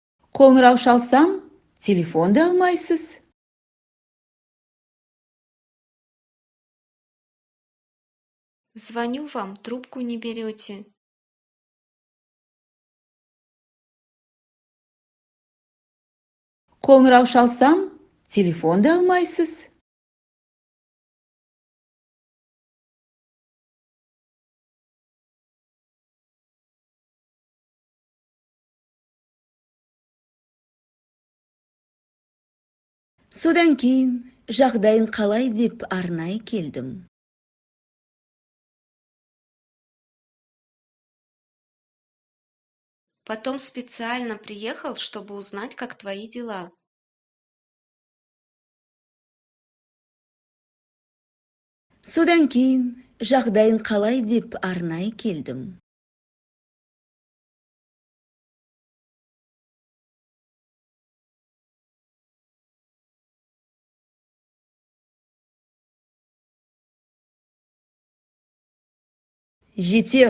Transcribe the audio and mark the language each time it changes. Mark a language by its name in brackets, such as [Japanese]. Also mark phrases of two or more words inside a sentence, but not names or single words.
[Kazakh] Қоңырау шалсам, телефонды алмайсыз. [Russian] Звоню вам, трубку не берете. [Kazakh] Қоңырау шалсам, телефонды алмайсыз. Содан кейін жағдайын қалай деп арнайы келдім. [Russian] Потом специально приехал, чтобы узнать, как твои дела. [Kazakh] Содан кейін жағдайын қалай деп арнайы келдім. Жетер.